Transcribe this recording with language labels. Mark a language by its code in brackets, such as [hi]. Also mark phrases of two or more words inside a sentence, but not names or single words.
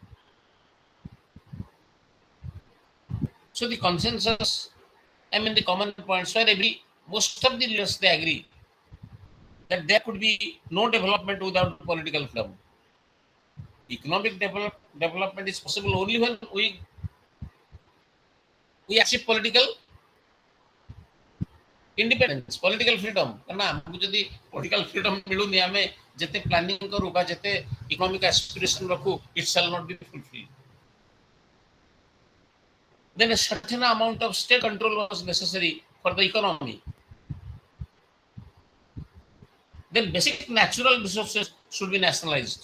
[en] So the consensus, the common points where most of the leaders they agree that there could be no development without political freedom. Economic development is possible only when we achieve political independence, political freedom. [or] karena ଆମକୁ ଯଦି [en] political freedom [or] ମିଳୁନି ଆମେ ଯେତେ ପ୍ଲାନିଂ କରୁ ବା ଯେତେ [en] economic aspiration [or] ରଖୁ [en] it shall not be fulfilled. Then a certain amount of state control was necessary for the economy. Then basic natural resources should be nationalized.